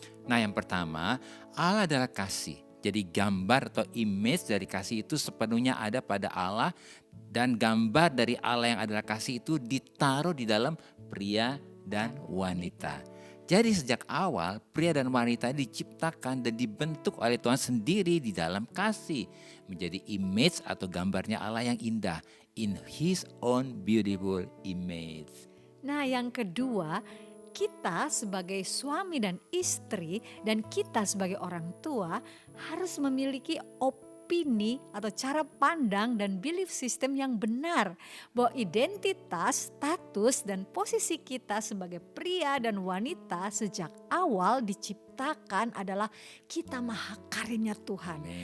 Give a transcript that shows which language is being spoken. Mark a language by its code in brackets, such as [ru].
[id] Nah, yang pertama, Allah adalah kasih. Jadi gambar atau image dari kasih itu sepenuhnya ada pada Allah, dan gambar dari Allah yang adalah kasih itu ditaruh di dalam pria dan wanita. Jadi sejak awal pria dan wanita diciptakan dan dibentuk oleh Tuhan sendiri di dalam kasih. Menjadi image atau gambarnya Allah yang indah. [en] In His own beautiful image. [id] Nah, yang kedua, kita sebagai suami dan istri dan kita sebagai orang tua harus memiliki opini atau cara pandang dan belief system yang benar bahwa identitas, status dan posisi kita sebagai pria dan wanita sejak awal diciptakan adalah kita mahakarya Tuhan